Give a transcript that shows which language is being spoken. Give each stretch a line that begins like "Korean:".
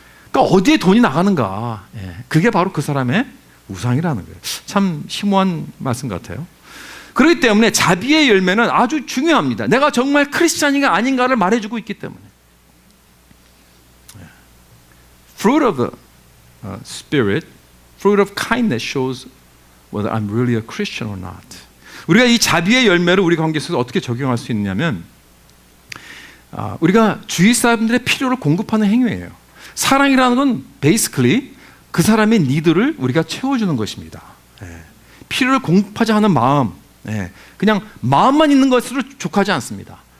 Korean: 그러니까 어디에 돈이 나가는가, 그게 바로 그 사람의 우상이라는 거예요. 참 심오한 말씀 같아요. 그렇기 때문에 자비의 열매는 아주 중요합니다. 내가 정말 크리스찬인가 아닌가를 말해주고 있기 때문에.
English: Fruit of the Spirit, fruit of kindness shows whether I'm really a Christian or not.
Korean: 우리가 이 자비의 열매를 우리 관계 속에서 어떻게 적용할 수 있느냐면 우리가 주위 사람들의 필요를 공급하는 행위예요. 사랑이라는 건 basically 그 사람의 니드를 우리가 채워주는 것입니다. 필요를 공급하자 하는 마음, 그냥 마음만 있는 것으로 족하지 않습니다.